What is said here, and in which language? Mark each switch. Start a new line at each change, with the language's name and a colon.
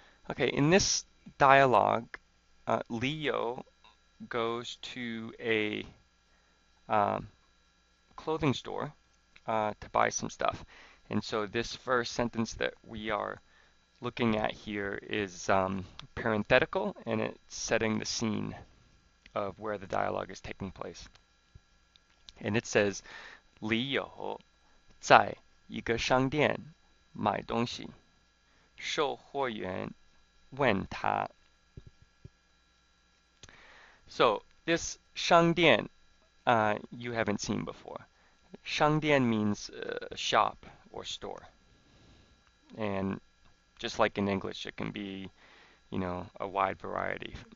English: Okay, in this dialogue, Leo goes to a clothing store to buy some stuff. And so this first sentence that we are looking at here is parenthetical, and it's setting the scene of where the dialogue is taking place. And it says,
Chinese: 李友在一个商店买东西，售货员问他。
English: So this 商店, you haven't seen before. 商店 means shop or store. And just like in English, it can be, a wide variety.